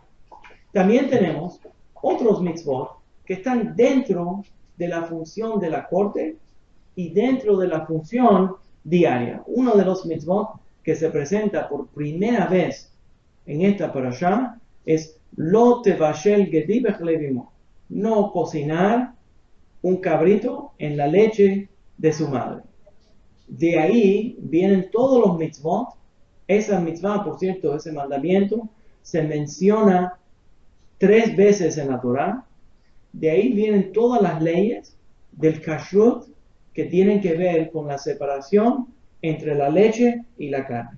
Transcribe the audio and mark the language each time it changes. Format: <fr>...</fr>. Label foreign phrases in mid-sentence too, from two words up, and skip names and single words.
<es>También tenemos otros mitzvot que están dentro de la función de la corte y dentro de la función diaria. Uno de los mitzvot que se presenta por primera vez en esta parashá es</es> <he>לא תבשל גדי בחלב אמו.</he> <es>No cocinar un cabrito en la leche de su madre. De ahí vienen todos los mitzvot. Esa mitzvah, por cierto, ese mandamiento, se menciona 3 veces en la Torah. De ahí vienen todas las leyes del kashrut que tienen que ver con la separación entre la leche y la carne.</es>